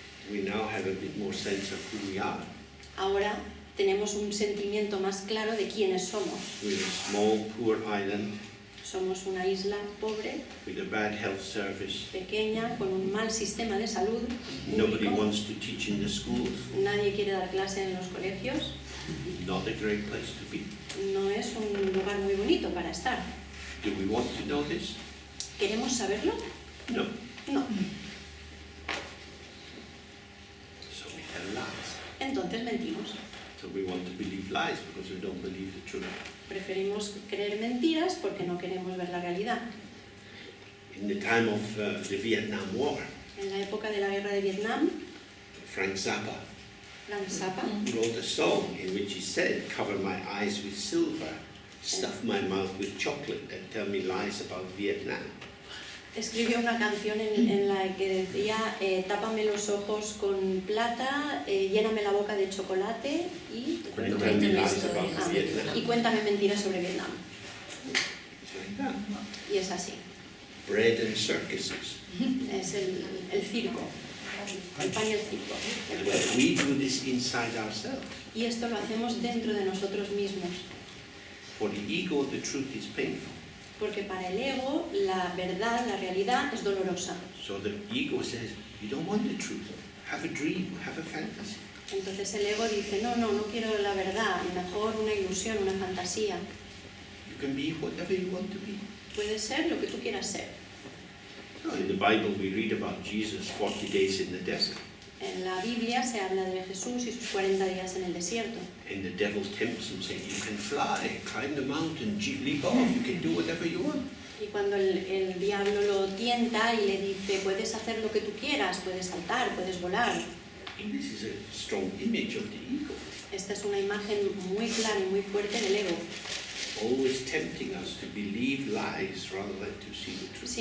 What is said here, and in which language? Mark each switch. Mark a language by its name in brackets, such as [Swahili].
[English] we now have a bit more sense of who we are. [Spanish] ahora tenemos un sentimiento más claro de quiénes somos. [English] We're a small, poor island [Spanish] Somos una isla pobre, [English] with a bad health service. [Spanish] pequeña, con un mal sistema de salud [English] Nobody [Spanish] público. [English] wants to teach in the schools. [Spanish] Nadie quiere dar clase en los colegios. [English] Not a great place to be. [Spanish] No es un lugar muy bonito para estar. [English] Do we want to know this? [Spanish] ¿Queremos saberlo? [English] No. [Spanish] No. [English] So we tell lies. [Spanish] Entonces mentimos. [English] So we want to believe lies because we don't believe the truth. [Spanish] Preferimos creer mentiras porque no queremos ver la realidad. [English] In the time of the Vietnam War, [Spanish] En la época de la guerra de Vietnam, [English] Frank Zappa [Spanish] Frank Zappa [English] wrote a song in which he said, "Cover my eyes with silver, stuff my mouth with chocolate, and tell me lies about Vietnam." [Spanish] escribió una canción en la que decía tápame los ojos con plata, lléname la boca de chocolate y [English] Tell me lies about Ah, Vietnam. [Spanish] y cuéntame mentiras sobre Vietnam. [English] It's like that. [Spanish] Y es así. [English] Bread and circuses. [Spanish] Es el circo, el pan y el circo. [English] And we do this inside ourselves. [Spanish] Y esto lo hacemos dentro de nosotros mismos. [English] For the ego, the truth is painful. [Spanish] Porque para el ego, la verdad, la realidad es dolorosa. [English] So the ego says, you don't want the truth. Have a dream, have a fantasy. [Spanish] Entonces el ego dice, no quiero la verdad, mejor una ilusión, una fantasía. [English] You can be whatever you want to be. [Spanish] Puede ser lo que tú quieras ser. [English] No, in the Bible we read about Jesus 40 days in the desert. [Spanish] En la Biblia se habla de Jesús y sus 40 días en el desierto. [English] And the devil tempts him, saying, you can fly, climb the mountain, leap off, you can do whatever you want. [Spanish] Y cuando el diablo lo tienta y le dice, puedes hacer lo que tú quieras, puedes saltar, puedes volar. [English] And this is a strong image of the ego, [Spanish] Esta es una imagen muy clara y muy fuerte del ego. [English] always tempting us to believe lies rather than to see the truth.